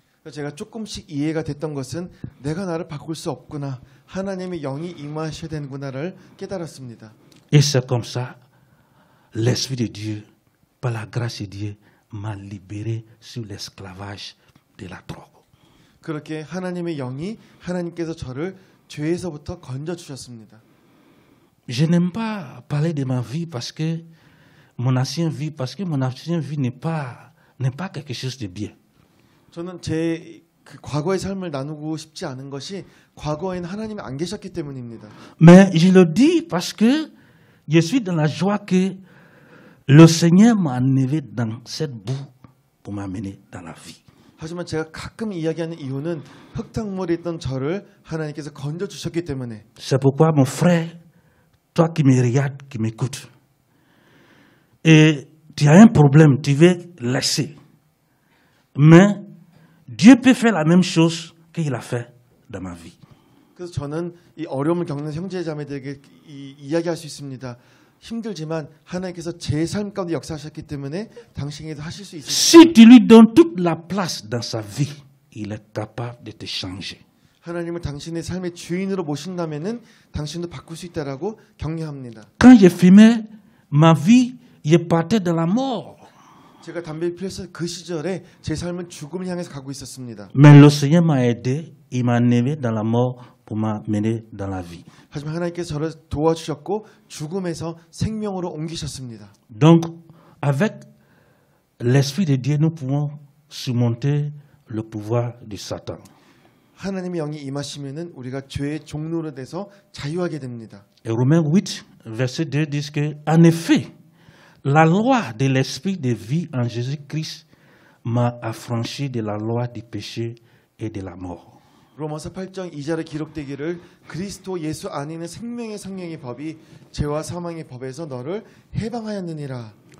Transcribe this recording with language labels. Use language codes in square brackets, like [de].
[ko] 제가 조금씩 이해가 됐던 것은 내가 나를 바꿀 수 없구나. 하나님의 영이 임하셔야 되는구나를 깨달았습니다. [fr] Et c'est comme ça, l'Esprit de Dieu, par la grâce de Dieu, m'a libéré sur l'esclavage de la drogue. [ko] 그렇게 하나님의 영이 하나님께서 저를 죄에서부터 건져 주셨습니다. [fr] Je n'aime pas parler de ma vie parce que mon ancienne vie n'est pas quelque chose de bien. [ko] 저는 제 그 과거의 삶을 나누고 싶지 않은 것이 과거에는 하나님이 안 계셨기 때문입니다. [fr] Mais je le dis parce que je suis dans la joie que le Seigneur m'a enlevé dans cette boue pour m'amener dans la vie. [ko] 하지만 제가 가끔 이야기하는 이유는 흙탕물에 있던 저를 하나님께서 건져 주셨기 때문에. [fr] C'est pourquoi mon frère, toi qui me regardes, qui m'écoutes, et tu as un problème, tu veux laisser. Mais Dieu peut faire la même chose qu'il a fait dans ma vie. [ko] 그래서 저는 이 어려움을 겪는 형제자매들에게 이야기할 수 있습니다. 힘들지만 하나님께서 제 삶 가운데 역사하셨기 때문에 당신에게도 하실 수 있습니다. [fr] Si tu lui donnes toute la place dans sa vie, il est capable de te changer. [ko] 하나님을 당신의 삶의 주인으로 모신다면은 당신도 바꿀 수 있다라고 격려합니다. [fr] Quand je fumais, ma vie, je partais de la mort. [ko] 제가 담배를 피웠을 그 시절에 제 삶은 죽음을 향해서 가고 있었습니다. [fr] Mais le Seigneur m'a aidé, il m'a enlevé dans la mort pour m'amener dans la vie. [ko] 하지만 하나님께서 저를 도와주셨고 죽음에서 생명으로 옮기셨습니다. [fr] Donc, avec l'Esprit de Dieu, nous pouvons surmonter le pouvoir de Satan. [ko] 하나님의 영이 임하시면은 우리가 죄의 종로로 돼서 자유하게 됩니다. [fr] Et Romains 8, verset 2 dit que, en effet, la loi de l'Esprit de vie en Jésus-Christ m'a affranchi de la loi du péché et de la mort. [ko] 로마서 8장 2절에 기록되기를 그리스도 예수 안에 있는 생명의 성령의 법이 죄와 사망의 법에서 너를 해방하였느니라.